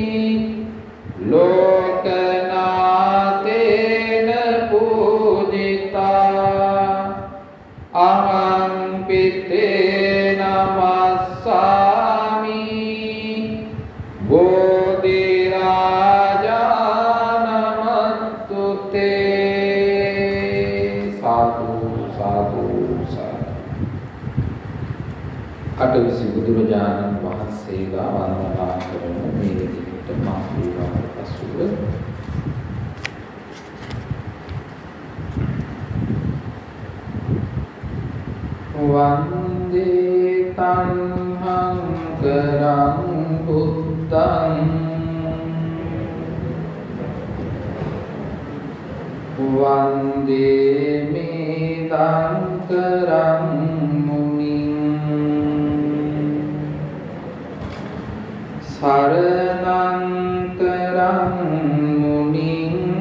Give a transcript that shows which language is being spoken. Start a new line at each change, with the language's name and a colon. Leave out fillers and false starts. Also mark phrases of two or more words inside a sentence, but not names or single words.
Pali: ලෝකනාතේන අහං පිත්තේ නමස්සාමි බෝධි රාජා නමස්තුතේ සාදු සාදු සාදු
Sinhala: අටවිසි බුදුරජාණන් වහන්සේලා වන්දනා කරන මේ විදිහට මාතෘකාවට පසුව
Pali: වන්දේ තංහං කරං බුද්ධං වන්දේ මේතං කරං මුනිං සරණං කරං මුනිං